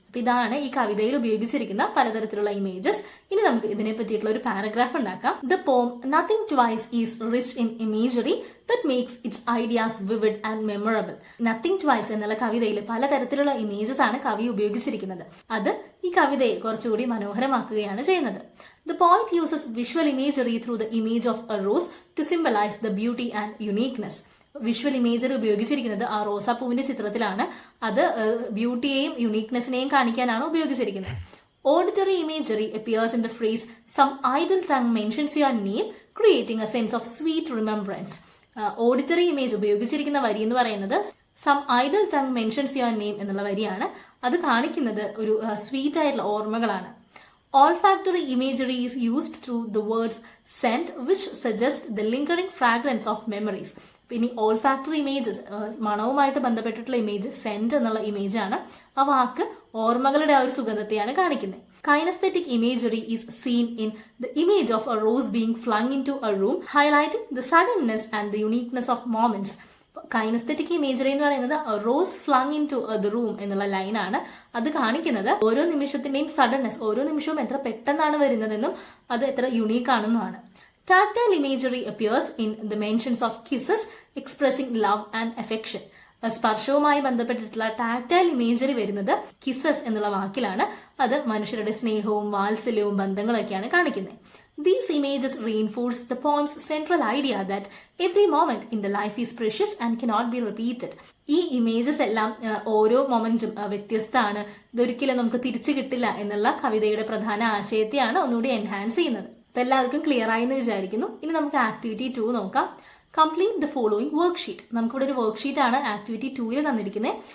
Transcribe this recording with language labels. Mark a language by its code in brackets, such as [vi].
[ml] അപ്പൊ ഇതാണ് ഈ കവിതയിൽ ഉപയോഗിച്ചിരിക്കുന്ന പലതരത്തിലുള്ള ഇമേജസ്. ഇനി നമുക്ക് ഇതിനെ പറ്റിയിട്ടുള്ള ഒരു പാരഗ്രാഫ് ഉണ്ടാക്കാം. [en] The poem nothing twice is rich in imagery that makes its ideas vivid and memorable. [ml] Nothing twice എന്നുള്ള കവിതയിൽ പലതരത്തിലുള്ള ഇമേജസ് ആണ് കവി ഉപയോഗിച്ചിരിക്കുന്നത്. അത് ഈ കവിതയെ കുറച്ചുകൂടി മനോഹരമാക്കുകയാണ് ചെയ്യുന്നത്. [en] The poet uses visual imagery through the image of a rose to symbolize the beauty and uniqueness. [ml] Visual imagery ഉപയോഗിച്ചിരിക്കുന്നത് ആ റോസാപ്പൂവിന്റെ ചിത്രത്തിലാണ്. അത് ബ്യൂട്ടിയെയും യുണീക്നെസിനെയും കാണിക്കാനാണ് ഉപയോഗിച്ചിരിക്കുന്നത്. [en] Auditory imagery appears in the phrase some idle tongue mentions your name, creating a sense of sweet remembrance. [ml] Auditory image ഉപയോഗിച്ചിരിക്കുന്ന വരി എന്ന് പറയുന്നത് [en] some idle tongue mentions your name [ml] എന്നുള്ള വരിയാണ്. അത് കാണിക്കുന്നത് ഒരു സ്വീറ്റ് ആയിട്ടുള്ള ഓർമ്മകളാണ്. [en] Olfactory imagery is used through the words scent, which suggest the lingering fragrance of memories. [ml] പിന്നെ ഓൾഫാക്ടറി ഇമേജസ്, മണവുമായിട്ട് ബന്ധപ്പെട്ടിട്ടുള്ള ഇമേജ് സെന്റ് എന്നുള്ള ഇമേജ് ആണ്. ആ വാക്ക് ഓർമ്മകളുടെ ആ ഒരു സുഗന്ധത്തെയാണ് കാണിക്കുന്നത്. [en] Kinesthetic imagery is seen in the image of a rose being flung into a room, highlighting the suddenness and the uniqueness of moments. [ml] Kinesthetic imagery എന്ന് പറയുന്നത് [en] rose flung into the room [ml] എന്നുള്ള ലൈനാണ്. അത് കാണിക്കുന്നത് ഓരോ നിമിഷത്തിന്റെയും suddenness, ഓരോ നിമിഷവും എത്ര പെട്ടെന്നാണ് വരുന്നതെന്നും അത് എത്ര unique ആണെന്നുമാണ്. [en] Tactile imagery appears in the mentions of kisses expressing love and affection. [ml] സ്പർശവുമായി ബന്ധപ്പെട്ടിട്ടുള്ള ടാക്ടൈൽ ഇമേജറി വരുന്നത് കിസസ് എന്നുള്ള വാക്കിലാണ്. അത് മനുഷ്യരുടെ സ്നേഹവും വാത്സല്യവും ബന്ധങ്ങളൊക്കെയാണ് കാണിക്കുന്നത്. [en] These images reinforce the poem's central idea that every moment in the life is precious and cannot be repeated. [ml] ഈ images എല്ലാം ഓരോ മൊമെന്റും വ്യത്യസ്തമാണ്, ഇതൊരിക്കലും നമുക്ക് തിരിച്ചു കിട്ടില്ല എന്നുള്ള കവിതയുടെ പ്രധാന ആശയത്തെയാണ് ഒന്നുകൂടി എൻഹാൻസ് ചെയ്യുന്നത്. അപ്പൊ എല്ലാവർക്കും ക്ലിയർ ആയി എന്ന് വിചാരിക്കുന്നു. ഇനി നമുക്ക് ആക്ടിവിറ്റി 2 നോക്കാം. [en] Complete the following worksheet. [ml] നമുക്കിവിടെ ഒരു വർക്ക്ഷീറ്റ് ആണ് ആക്ടിവിറ്റി 2 തന്നിരിക്കുന്നത്.